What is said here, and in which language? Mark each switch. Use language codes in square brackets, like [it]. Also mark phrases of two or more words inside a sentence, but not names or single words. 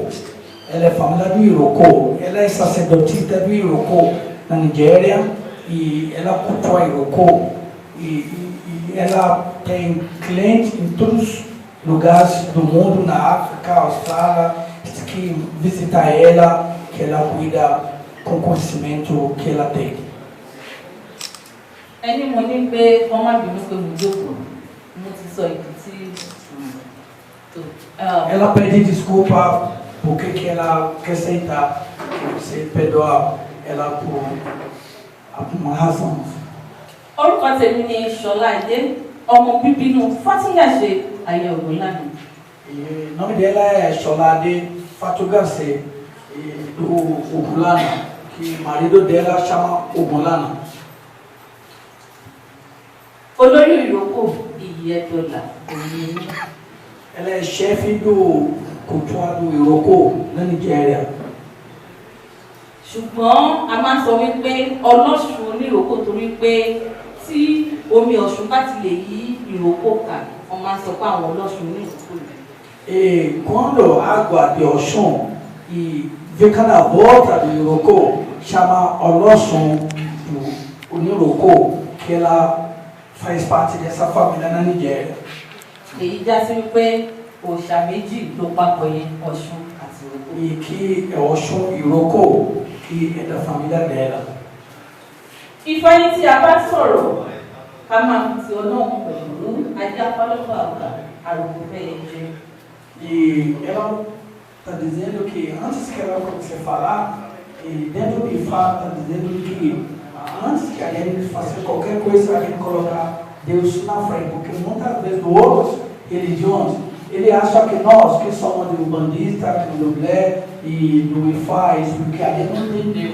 [pt] Ela é família do Iroko, ela é sacerdotisa do Iroko na Nigéria, e ela cultua Iroko, e ela tem clientes em todos os lugares do mundo, na África, Austrália, que visita ela, que ela cuida com o conhecimento que ela tem. [yo] Ẹni mo ní pé wọ́n má bínú pé mo jókòó, mo ti sọ ìdí tí tó. [pt] Ela pede desculpa porque que ela quer sentar, você perdoa ela por uma razão. [yo] Orúkọ tèmi ni Ṣọláìdé, ọmọ bíbí inú Fátíyàṣe Ayé Ògúnlànà. [pt] O nome dela é Ṣọláìdé Fátúgàṣe do Ògúnlànà, que o marido dela chama Ògúnlànà. [yo] Olórí Ìrókò Ìyẹ́dọ́là òní. [pt] Ela é chefe do cultural do Iroko na Nigéria. [yo] Ṣùgbọ́n a máa ń sọ wípé Ọlọ́ṣun oníròkò torí pé tí omi Ọ̀ṣun bá ti lè yí Ìrókò ká, wọ́n máa ń sọ pé àwọn Ọlọ́ṣun oníròkò rẹ̀. [pt] E quando a água de Oxum e fica na volta do Iroko, chama Olosun do Iroko, que ela faz parte dessa família na Nigéria. [yo] Èyí já sí wípé òòṣà méjì ló papọ̀ yẹn, Ọ̀ṣun àti Ìrókò. [pt] E que é Oxum Iroko, que é da família dela. [yo] Ifá ní tí a bá sọ̀rọ̀, ká máa fi ti Ọlọ́run pẹ̀lú ajé afálọ́fà àgbà àròkò fẹ́yẹ jẹ. [pt] E ela está dizendo que antes que ela comece a falar, e dentro de Ifá está dizendo que antes que a gente fazer qualquer coisa, a gente colocar Deus na frente, porque muitas vezes outras religiões, ele acha que nós que somos do bandista, do Doblé e do Ifá, isso porque a gente não tem Deus.